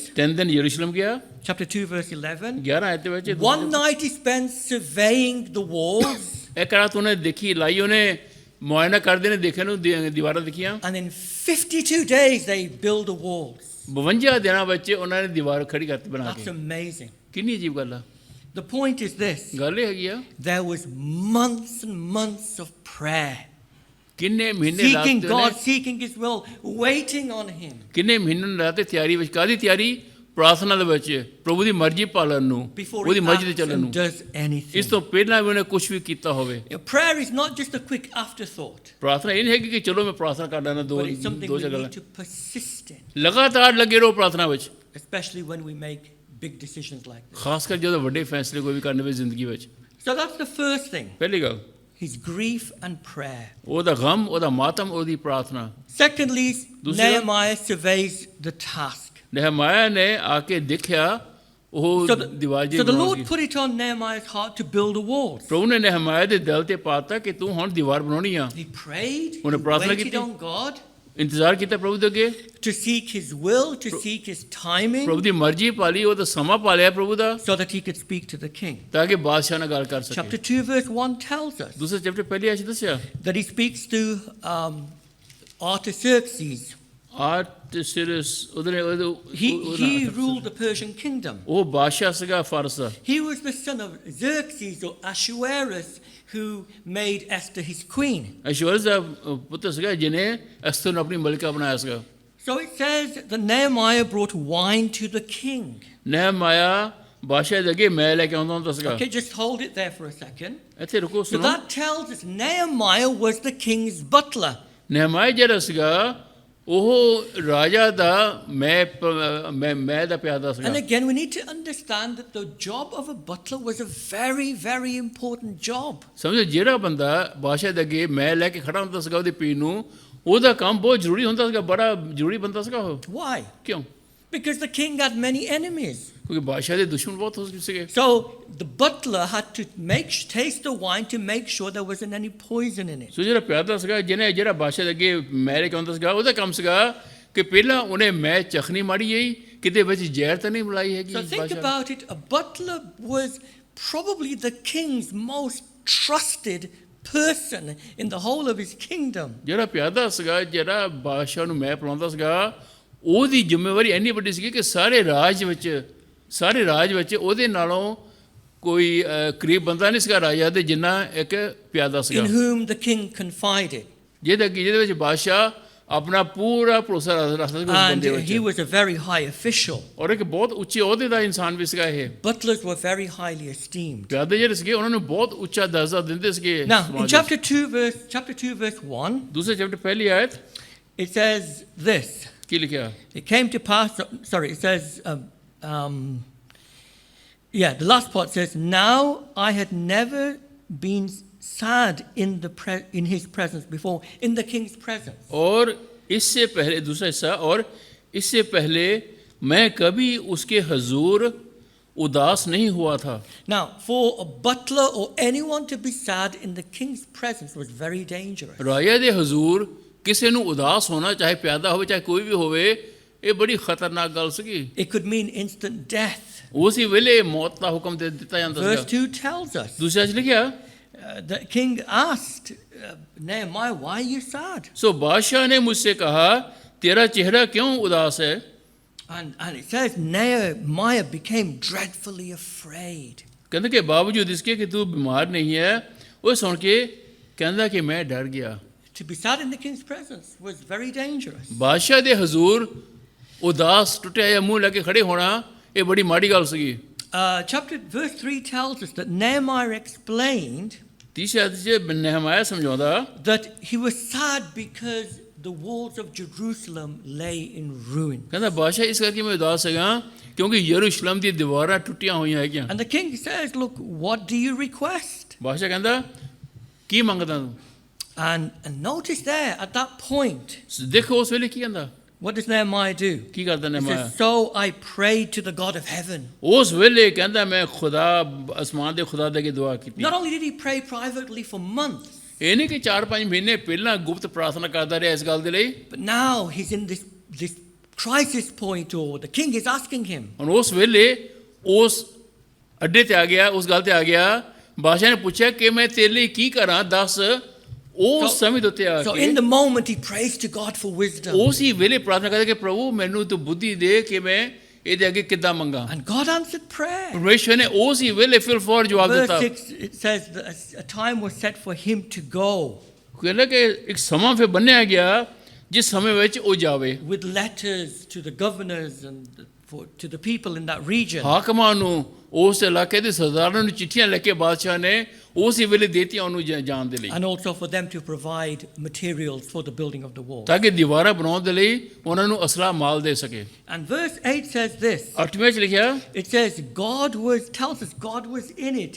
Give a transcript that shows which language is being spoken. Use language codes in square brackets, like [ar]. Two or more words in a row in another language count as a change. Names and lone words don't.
[pa] 3 ਦਿਨ ਯਰੂਸ਼ਲਮ ਗਿਆ [en] Chapter 2, verse 11. [pa] 11 ਆਇਤ ਦੇ ਵਿੱਚ [en] 1 night he spends surveying the walls. [pa] ਇੱਕ ਰਾਤ ਉਹਨੇ ਦੇਖੀ ਲਾਈ ਉਹਨੇ ਮੁਆਇਨਾ ਕਰਦੇ ਨੇ ਦੇਖੇ ਨੂੰ ਦੀਵਾਰਾਂ ਦੇਖੀਆਂ [en] And in 52 days they build the walls. [pa] 52 ਦਿਨਾਂ ਵਿੱਚ ਉਹਨਾਂ ਨੇ ਦੀਵਾਰ ਖੜੀ ਕਰਤੀ ਬਣਾ [en] That's [pa] ਕੇ [en] amazing. [pa] ਕਿੰਨੀ ਅਜੀਬ ਗੱਲ ਆ [en] The point is this. [pa] ਗੱਲ ਇਹ ਹੈਗੀ ਆ [en] There was months and months of prayer. [pa] ਕਿੰਨੇ ਮਹੀਨੇ [en] Seeking God, [pa] ਲਾਤੇ [en] seeking His will, waiting on Him. [pa] ਕਿੰਨੇ ਮਹੀਨੇ ਲਾਤੇ ਤਿਆਰੀ ਵਿੱਚ ਕਾਦੀ ਤਿਆਰੀ ਪ੍ਰਾਰਥਨਾ ਦੇ ਵਿੱਚ ਪ੍ਰਭੂ ਦੀ ਮਰਜ਼ੀ ਪਾਲਣ ਨੂੰ [en] Before [pa] ਉਹਦੀ [en] He [pa] ਮਰਜ਼ੀ ਤੇ [en] acts [pa] ਚੱਲਣ [en] and [pa] ਨੂੰ [en] does anything. [pa] ਇਸ ਤੋਂ ਪਹਿਲਾਂ ਵੀ ਉਹਨੇ ਕੁਝ ਵੀ ਕੀਤਾ ਹੋਵੇ [en] Prayer is not just a quick afterthought, [pa] ਪ੍ਰਾਰਥਨਾ ਇਹ ਨਹੀਂ ਹੈਗੀ ਕਿ ਚਲੋ ਮੈਂ ਪ੍ਰਾਰਥਨਾ ਕਰ ਲੈਣਾ ਦੋ [en] but it's something we [pa] ਗੱਲਾਂ [en] need to persist in, [pa] ਲਗਾਤਾਰ ਲੱਗੇ ਰਹੋ ਪ੍ਰਾਰਥਨਾ ਵਿੱਚ [en] especially when we make big decisions like this. [pa] ਖਾਸ ਕਰ ਜਦੋਂ ਵੱਡੇ ਫੈਸਲੇ ਕੋਈ ਵੀ ਕਰਨੇ ਵੇ ਜ਼ਿੰਦਗੀ ਵਿੱਚ [en] So that's the first thing, [pa] ਪਹਿਲੀ ਗੱਲ [en] his grief and prayer. [pa] ਉਹਦਾ ਗਮ ਉਹਦਾ ਮਾਤਮ ਉਹਦੀ ਪ੍ਰਾਰਥਨਾ [en] Secondly, [pa] ਦੂਸਰੀ ਗੱਲ- [en] Nehemiah surveys the task. [pa] ਨehemiah ਨੇ ਆ ਕੇ ਦੇਖਿਆ ਉਹ [en] So [pa] ਦੀਵਾਰ ਜੀ [en] the Lord put it on Nehemiah's heart to build the walls. [pa] ਪ੍ਰਭੂ ਨੇ ਨehemiah ਦੇ ਦਿਲ ਤੇ ਪਾਤਾ ਕਿ ਤੂੰ ਹੁਣ ਦੀਵਾਰ ਬਣਾਉਣੀ ਆ [en] He prayed, he [pa] ਉਹਨੇ ਪ੍ਰਾਰਥਨਾ [en] waited [pa] ਕੀਤੀ। [en] on God [pa] ਇੰਤਜ਼ਾਰ ਕੀਤਾ ਪ੍ਰਭੂ ਦੇ ਅੱਗੇ [en] to seek His will, to seek His timing, [pa] ਪ੍ਰਭੂ ਦੀ ਮਰਜ਼ੀ ਪਾਲੀ ਉਹਦਾ ਸਮਾਂ ਪਾਲਿਆ ਪ੍ਰਭੂ ਦਾ [en] so that he could speak to the king. [pa] ਤਾਂ ਕਿ ਬਾਦਸ਼ਾਹ ਨਾਲ ਗੱਲ ਕਰ ਸਕੇ [en] Chapter 2, verse 1 tells us [pa] ਦੂਸਰੇ ਚੈਪਟਰ ਪਹਿਲੀ ਆਇਤ ਦੱਸਿਆ [en] that he speaks to Artaxerxes. [pa] ਆਰਟਸਿਰਸ ਉਹਦੇ [en] He ruled the Persian kingdom. [pa] ਉਹ ਬਾਦਸ਼ਾਹ ਸੀਗਾ ਫਾਰਸ ਦਾ [en] He was the son of Xerxes or Ahasuerus, who made Esther his queen. [pa] ਅਸ਼ਵਰਸ ਦਾ ਪੁੱਤਰ ਸੀਗਾ ਜਿਹਨੇ ਅਸਤਰ ਨੂੰ ਆਪਣੀ ਮਲਿਕਾ ਬਣਾਇਆ ਸੀਗਾ [en] So it says that Nehemiah brought wine to the king. [pa] ਨehemiah ਬਾਦਸ਼ਾਹ ਦੇ ਅੱਗੇ ਮੈਂ ਲੈ ਕੇ ਆਉਂਦਾ ਹੁੰਦਾ ਸੀਗਾ [en] Okay, just hold it there for a second. [pa] ਇੱਥੇ ਰੁਕੋ [en] So [pa] ਸੁਣੋ [en] that tells us Nehemiah was the king's butler. [pa] ਨehemiah ਜਿਹੜਾ ਸੀਗਾ ਉਹ ਰਾਜਾ ਦਾ ਮੈਂ ਦਾ ਪਿਆਦਾ ਸੀਗਾ [en] And again, we need to understand that the job of a butler was a very, very important job. [pa] ਸਮਝੋ ਜਿਹੜਾ ਬੰਦਾ ਬਾਦਸ਼ਾਹ ਦੇ ਅੱਗੇ ਮੈਂ ਲੈ ਕੇ ਖੜਾ ਹੁੰਦਾ ਸੀਗਾ ਉਹਦੇ ਪੀਣ ਨੂੰ ਉਹਦਾ ਕੰਮ ਬਹੁਤ ਜ਼ਰੂਰੀ ਹੁੰਦਾ ਸੀਗਾ ਬੜਾ ਜ਼ਰੂਰੀ ਬੰਦਾ ਸੀਗਾ ਉਹ [en] Why? [pa] ਕਿਉਂ [en] Because the king had many enemies. [pa] ਕਿਉਂਕਿ ਬਾਦਸ਼ਾਹ ਦੇ ਦੁਸ਼ਮਣ ਬਹੁਤ ਹੋ ਸੀਗੇ [en] So the butler had to taste the wine to make sure there wasn't any poison in it. [pa] ਸੋ ਜਿਹੜਾ ਪਿਆਦਾ ਸੀਗਾ ਜਿਹੜਾ ਬਾਦਸ਼ਾਹ ਦੇ ਅੱਗੇ ਮੈਂ ਲੈ ਕੇ ਆਉਂਦਾ ਸੀਗਾ ਉਹਦਾ ਕੰਮ ਸੀਗਾ ਕਿ ਪਹਿਲਾਂ ਉਹਨੇ ਮੈਂ ਚਖਣੀ ਮਾੜੀ ਗਈ ਕਿਤੇ ਵਿੱਚ ਜ਼ਹਿਰ ਤਾਂ ਨਹੀਂ ਮਿਲਾਈ ਹੈਗੀ [en] So think about it. A butler was probably the king's most trusted person in the whole of his kingdom. [pa] ਜਿਹੜਾ ਪਿਆਦਾ ਸੀਗਾ ਜਿਹੜਾ ਬਾਦਸ਼ਾਹ ਨੂੰ ਮੈਂ ਪਿਲਾਉਂਦਾ ਸੀਗਾ ਉਹਦੀ ਜ਼ਿੰਮੇਵਾਰੀ ਇੰਨੀ ਵੱਡੀ ਸੀਗੀ ਕਿ ਸਾਰੇ ਰਾਜ ਵਿੱਚ ਉਹਦੇ ਨਾਲੋਂ ਕੋਈ ਕਰੀਬ ਬੰਦਾ ਨਹੀਂ ਸੀਗਾ ਰਾਜਾ ਦੇ ਜਿੰਨਾ ਇੱਕ ਪਿਆਦਾ ਸੀਗਾ [en] In whom the king confided. [pa] ਜਿਹਦੇ ਵਿੱਚ ਬਾਦਸ਼ਾਹ ਆਪਣਾ ਪੂਰਾ ਭਰੋਸਾ ਰੱਖਦਾ ਸੀ ਉਸ [en] And [pa] ਬੰਦੇ [en] he [pa] ਵਿੱਚ [en] was a very high official. [pa] ਔਰ ਇੱਕ ਬਹੁਤ ਉੱਚੇ ਅਹੁਦੇ ਦਾ ਇਨਸਾਨ ਵੀ ਸੀਗਾ ਇਹ [en] Butlers were very highly esteemed. [pa] ਪਿਆਦੇ ਜਿਹੜੇ ਸੀਗੇ ਉਹਨਾਂ ਨੂੰ ਬਹੁਤ ਉੱਚਾ ਦਰਜਾ ਦਿੰਦੇ ਸੀਗੇ [en] Now, in [pa] ਸਮਾਜ ਵਿੱਚ। [en] chapter 2, verse 1, [pa] ਦੂਸਰੇ ਚੈਪਟਰ ਪਹਿਲੀ ਆਇਤ [en] it says this. [pa] ਕੀ ਲਿਖਿਆ [en] It came to pass, it says, the last part says, now I had never been sad in his presence before, in the king's presence. [hi] और इससे पहले दूसरा हिस्सा और इससे पहले मैं कभी उसके हजूर उदास नहीं हुआ था [en] Now, for a butler or anyone to be sad in the king's presence was very dangerous. [pa] ਰਾਜਾ ਦੇ ਹਜ਼ੂਰ ਕਿਸੇ ਨੂੰ ਉਦਾਸ ਹੋਣਾ ਚਾਹੇ ਪਿਆਦਾ ਹੋਵੇ ਚਾਹੇ ਕੋਈ ਵੀ ਹੋਵੇ ਇਹ ਬੜੀ ਖਤਰਨਾਕ ਗੱਲ ਸੀਗੀ [en] It could mean instant death. [pa] ਉਸੇ ਵੇਲੇ ਮੌਤ ਦਾ ਹੁਕਮ ਦੇ ਦਿੱਤਾ ਜਾਂਦਾ [en] Verse [pa] ਸੀਗਾ [en] 2 tells us, [pa] ਦੂਸਰਾ ਚ ਲਿਖਿਆ [en] the king asked Nehemiah, why are you sad? [hi] सो बादशाह ने मुझसे कहा तेरा चेहरा क्यों उदास है [en] And it says Nehemiah became dreadfully afraid. [hi] कहते कि बावजूद इसके कि तू बीमार नहीं है वो सुन के कहता कि मैं डर गया [en] To be sad in the king's presence was very dangerous. [pa] ਬਾਦਸ਼ਾਹ ਦੇ ਹਜ਼ੂਰ ਉਦਾਸ ਟੁੱਟਿਆ ਜਿਹਾ ਮੂੰਹ ਲੈ ਕੇ ਖੜੇ ਹੋਣਾ ਇਹ ਬੜੀ ਮਾੜੀ ਗੱਲ ਸੀਗੀ [en] Verse 3 tells us that Nehemiah explained [pa] ਤੀਸਰੇ ਅਧਿਆਇ 'ਚ ਨehemiah ਸਮਝਾਉਂਦਾ [en] that he was sad because the walls of Jerusalem lay in ruin. [pa] ਕਹਿੰਦਾ ਬਾਦਸ਼ਾਹ ਇਸ ਕਰਕੇ ਮੈਂ ਉਦਾਸ ਹੈਗਾ ਕਿਉਂਕਿ ਯਰੂਸ਼ਲਮ ਦੀ ਦੀਵਾਰਾਂ ਟੁੱਟੀਆਂ ਹੋਈਆਂ ਹੈਗੀਆਂ [en] And the king says, look, what do you request? [pa] ਬਾਦਸ਼ਾਹ ਕਹਿੰਦਾ ਕੀ ਮੰਗਦਾ ਤੂੰ [en] And notice there at that point, [pa] ਦੇਖੋ ਉਸ ਵੇਲੇ ਕੀ ਕਹਿੰਦਾ [en] What does Nehemiah do? [pa] ਕੀ ਕਰਦਾ [en] He ਨਹਿਮਾਇਆ? says, so I prayed to the God of heaven. [pa] ਉਸ ਵੇਲੇ ਕਹਿੰਦਾ ਮੈਂ ਖੁਦਾ ਅਸਮਾਨ ਦੇ ਖੁਦਾ ਦੇ ਅੱਗੇ ਦੁਆ ਕੀਤੀ। [en] Not only did he pray privately for months, [pa] ਇਹ ਨਹੀਂ ਕਿ 4-5 ਮਹੀਨੇ ਪਹਿਲਾਂ ਗੁਪਤ ਪ੍ਰਾਰਥਨਾ ਕਰਦਾ ਰਿਹਾ ਇਸ ਗੱਲ ਦੇ ਲਈ। [en] but now he's in this crisis point, or the king is asking him. [pa] ਹੁਣ ਉਸ ਵੇਲੇ ਉਸ ਅੱਡੇ ਤੇ ਆ ਗਿਆ, ਉਸ ਗੱਲ ਤੇ ਆ ਗਿਆ, ਬਾਦਸ਼ਾਹ ਨੇ ਪੁੱਛਿਆ ਕਿ ਮੈਂ ਤੇਰੇ ਲਈ ਕੀ ਕਰਾਂ, ਦੱਸ। ਉਸ ਸਮੇਂ ਦੇ ਉੱਤੇ ਆ [en] So [pa] ਕੇ [en] in the moment he prays to God for wisdom. [pa] ਉਸ ਹੀ ਵੇਲੇ ਪ੍ਰਾਰਥਨਾ ਕਰਦਾ ਕਿ ਪ੍ਰਭੂ ਮੈਨੂੰ ਤੂੰ ਬੁੱਧੀ ਦੇ ਕਿ ਮੈਂ ਇਹਦੇ ਅੱਗੇ ਕਿੱਦਾਂ ਮੰਗਾ। [en] And God answered prayer. [pa] ਪਰਮੇਸ਼ਵਰ ਨੇ ਉਸ ਹੀ ਵੇਲੇ ਫਿਰ ਫੌਰ ਜਵਾਬ [en] Verse [pa] ਦਿੱਤਾ। [en] 6, it says that a time was set for him to go [pa] ਕਹਿੰਦਾ ਕਿ ਇੱਕ ਸਮਾਂ ਫਿਰ ਬੰਨਿਆ ਗਿਆ ਜਿਸ ਸਮੇਂ ਵਿੱਚ ਉਹ ਜਾਵੇ। [en] with letters to the governors and to the people in that region. [pa] ਹਾਕਮਾਂ ਨੂੰ, ਉਸ ਇਲਾਕੇ ਦੇ ਸਰਦਾਰਾਂ ਨੂੰ ਚਿੱਠੀਆਂ ਲਿਖ ਕੇ ਬਾਦਸ਼ਾਹ ਨੇ ਉਸ ਹੀ ਵੇਲੇ ਦੇਤੀਆਂ ਉਹਨੂੰ ਜਾਣ ਦੇ ਲਈ, [en] And also for them to provide materials for the building of the wall. [pa] ਤਾਂ ਕਿ ਦੀਵਾਰਾਂ ਬਣਾਉਣ ਦੇ ਲਈ ਉਹਨਾਂ ਨੂੰ ਅਸਲਾ ਮਾਲ ਦੇ ਸਕੇ। [en] And verse 8 says this. [pa] 8ਵੇਂ ਵਿੱਚ ਲਿਖਿਆ, [en] It says tells us God was in it.